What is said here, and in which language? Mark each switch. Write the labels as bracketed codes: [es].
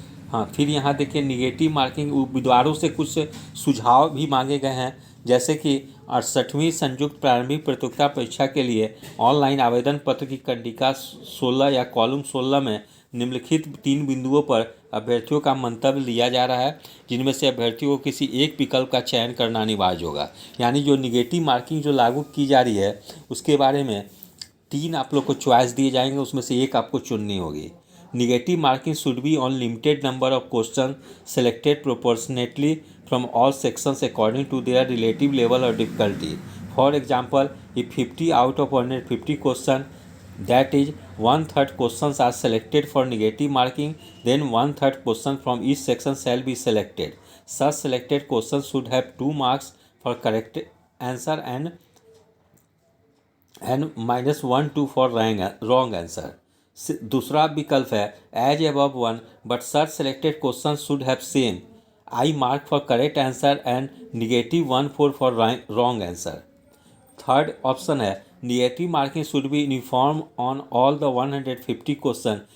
[hi] हाँ, फिर यहाँ देखिए निगेटिव मार्किंग उम्मीदवारों से कुछ सुझाव भी मांगे गए हैं, जैसे कि 68वीं संयुक्त प्रारंभिक प्रतियोगिता परीक्षा के लिए ऑनलाइन आवेदन पत्र की कंडिका 16 या कॉलम 16 में निम्नलिखित 3 बिंदुओं पर अभ्यर्थियों का मंतव्य लिया जा रहा है, जिनमें से अभ्यर्थियों को किसी एक विकल्प का चयन करना अनिवार्य होगा। यानी जो निगेटिव मार्किंग जो लागू की जा रही है उसके बारे में 3 आप लोग को चॉइस दिए जाएंगे, उसमें से एक आपको चुननी होगी। [en] Negative marking should be on limited number of questions selected proportionately from all sections according to their relative level of difficulty. For example, if 50 out of 150 questions, that is 1/3 questions are selected for negative marking, then 1/3 questions from each section shall be selected. Such selected questions should have 2 marks for correct answer and -1 2 for wrong answer. [hi] दूसरा विकल्प है [en] Age above 1 but such selected question should have same I mark for correct answer and -1 4 for wrong answer. Third option है negative marking should be uniform on all the 150 question.